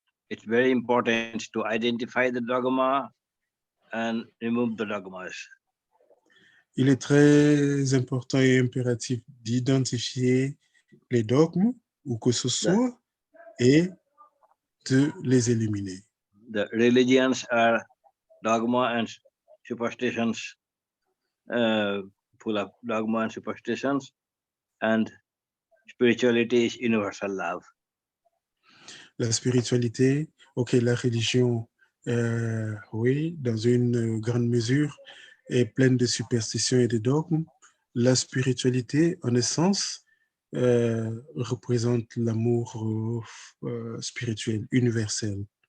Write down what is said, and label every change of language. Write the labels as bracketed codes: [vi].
[en] It's very important to identify the dogma and remove the dogmas. [fr] Il est très important et impératif d'identifier les dogmes, ou que ce soit, et de les éliminer. [en] The religions are dogma and superstitions, full of dogma and superstitions, and spirituality is universal love. [fr] La spiritualité, ok, la religion, oui, dans une grande mesure, est pleine de superstitions et de dogmes. La spiritualité, en essence, représente l'amour spirituel, universel.